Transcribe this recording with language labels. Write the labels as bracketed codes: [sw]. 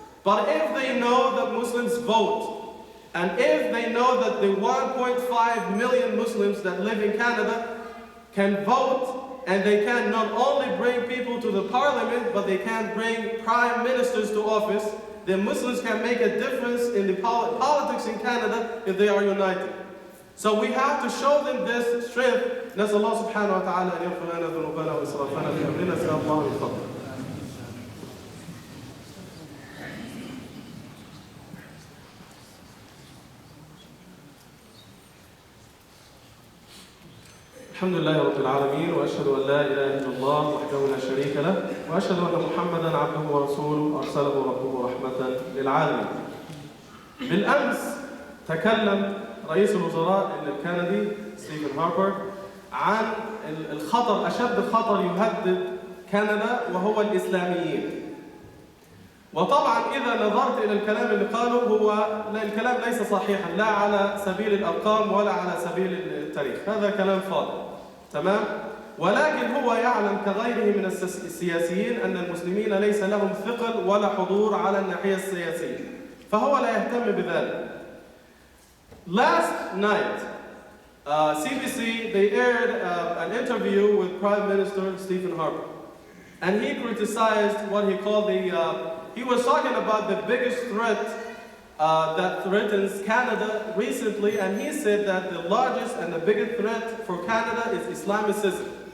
[en] But if they know that Muslims vote, and if they know that the 1.5 million Muslims that live in Canada can vote, and they can not only bring people to the parliament, but they can bring prime ministers to office, then Muslims can make a difference in the politics in Canada if they are united. So we have to show them this strength. [ar] نسأل الله سبحانه وتعالى أن يغفر لنا ذنوبنا وإسرافنا في أمرنا. نسأل الله من فضله. الحمد لله رب العالمين وأشهد أن لا إله إلا الله وحده لا شريك له وأشهد أن محمدا عبده ورسوله أرسله ربه رحمة للعالمين. بالأمس تكلم رئيس الوزراء الكندي ستيفن هاربر عن الخطر، أشد خطر يهدد كندا وهو الإسلاميين. وطبعا إذا نظرت إلى الكلام اللي قاله الكلام ليس صحيحا لا على سبيل الأرقام ولا على سبيل التاريخ، هذا كلام فاضي. تمام؟ ولكن هو يعلم كغيره من السياسيين أن المسلمين ليس لهم ثقل ولا حضور على الناحية السياسية، فهو لا يهتم بذلك. [en] Last night, CBC, they aired an interview with Prime Minister Stephen Harper. And he criticized what he called he was talking about the biggest threat that threatens Canada recently, and he said that the largest and the biggest threat for Canada is Islamicism.